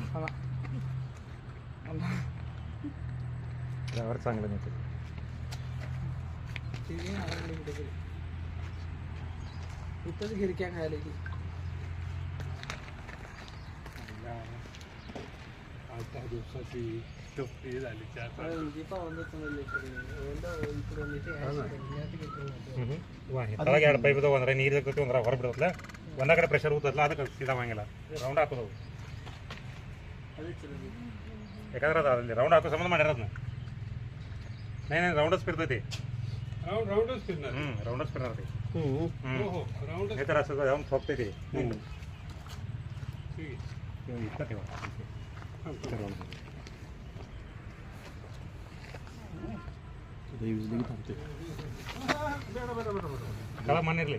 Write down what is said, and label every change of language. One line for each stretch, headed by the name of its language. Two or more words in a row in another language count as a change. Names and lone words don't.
Marathi: ड्रायव्हर चांगलं नाही ते. स्टिअरिंग अडकले कुठेतरी. इथंच गिरक्या खायला की 8-10 दिवसाची टोपी झाली 4-5
Kannada: ತಳಗೆ ಎರಡು ಪೈಪ್ ಇದಾವೆ ಅಂದ್ರೆ ನೀರು ಇರ್ತೈತಿ ಒಂದ್ರ ಹೊರ ಬಿಡತ್ತಲ್ಲ ಒಂದ ಕಡೆ ಪ್ರೆಷರ್ ಊತಲ್ಲ ಅದಕ್ಕೆ ಸೀದಾ ಹಂಗಿಲ್ಲ ರೌಂಡ್ ಹಾಕೋದು ಯಾಕಂದ್ರೆ ಅದು ಅಲ್ಲಿ ರೌಂಡ್ ಹಾಕೋ ಸಂಬಂಧ ಮಾಡ್ಯಾರ ಅದನ್ನ
Marathi: नाही राऊंडच फिरतंय ते राऊंडच फिरणार. राऊंडच फिरणार ते हो राऊंडच. हे तर असं जाऊन थोपते ते ठीक आहे. इतका ठेवा कळा मानेरले